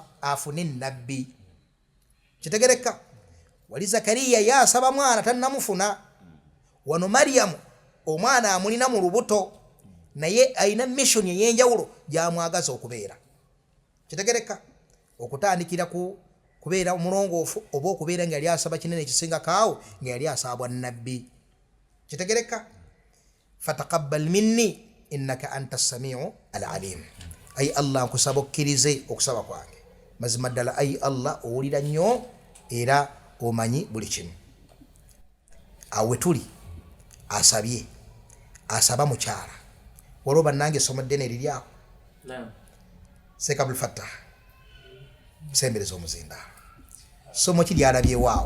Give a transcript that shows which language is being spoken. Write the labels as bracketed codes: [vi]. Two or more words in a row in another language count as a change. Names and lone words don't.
[lg] afune nabbi kitegereka wali Zakariya yasaba mwana tannamufuna wano Maryamu omwana amulina mu lubuto naye ayina mission ey'enjawulo gyamwagaza okubeera kitegereka okutandikira kubeera omulongoofu oba okubeera nga yali asaba kinene ekisinga kaawo nga yali asabwa nabbi kitegereka [ar] فتقبل مني إنك أنت السميع العليم [lg] ay Allah nkusaba okkirize okusaba kwange mazima ddala ay Allah owulira nnyo era omanyi buli kimu awe tuli asabye asaba mukyala waliwo bannange essomo ddene liryawo Sheikh Abdul Fattah sembereza omuzindaalo somo ki lyalabyewaawo